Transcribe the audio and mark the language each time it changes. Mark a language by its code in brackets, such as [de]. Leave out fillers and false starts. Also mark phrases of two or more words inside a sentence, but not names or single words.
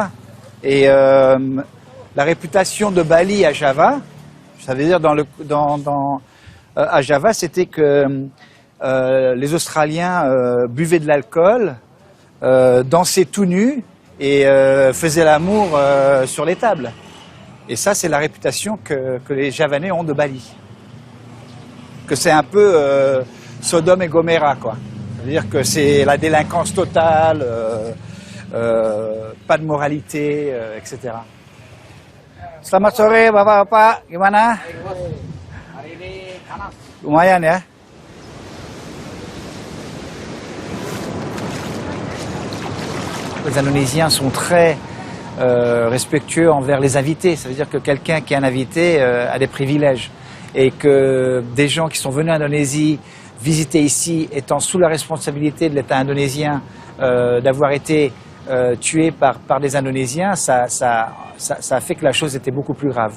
[fr] Et la réputation de Bali à Java, ça veut dire à Java, c'était que les Australiens buvaient de l'alcool, dansaient tout nus et faisaient l'amour sur les tables. Et ça, c'est la réputation que les Javanais ont de Bali. Que c'est un peu Sodome et Gomorrah, quoi. C'est-à-dire que c'est la délinquance totale, pas de moralité, etc. [id] Selamat sore, Bapak-bapak. Gimana? Lumayan ya. [fr] Les Indonésiens sont très respectueux envers les invités. Ça veut dire que quelqu'un qui est un invité a des privilèges. Et que des gens qui sont venus en Indonésie visiter ici, étant sous la responsabilité de l'État indonésien, d'avoir été tués par des Indonésiens, ça a fait que la chose était beaucoup plus grave.